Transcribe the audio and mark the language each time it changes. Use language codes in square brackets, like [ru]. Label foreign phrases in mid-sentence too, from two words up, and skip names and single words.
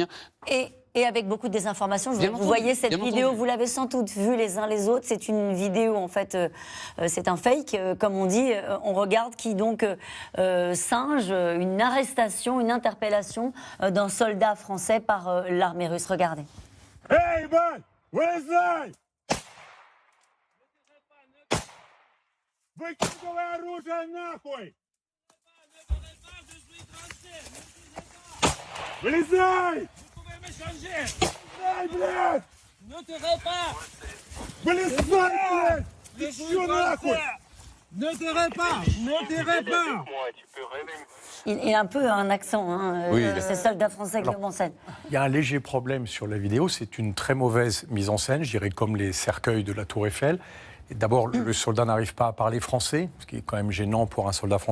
[fr] Et avec beaucoup de désinformation. Vous voyez cette vidéo, vous l'avez sans doute vue les uns les autres. C'est une vidéo, en fait, c'est un fake, comme on dit. On regarde qui donc singe une arrestation, une interpellation d'un soldat français par l'armée russe. Regardez. [en] Hey, man, [ru] вылезай! Выкидывай оружие нахуй! Вылезай! Дай, блядь! [fr] Ne te répare! [ru] Вылезай, блядь! Еще нахуй! [fr] Ne te répare! Ne te répare! Il a un peu un accent, ces soldats français qui en scène. Il y a un léger problème sur la vidéo, c'est une très mauvaise mise en scène, je dirais comme les cercueils de la Tour Eiffel. D'abord, le soldat n'arrive pas à parler français, ce qui est quand même gênant pour un soldat français.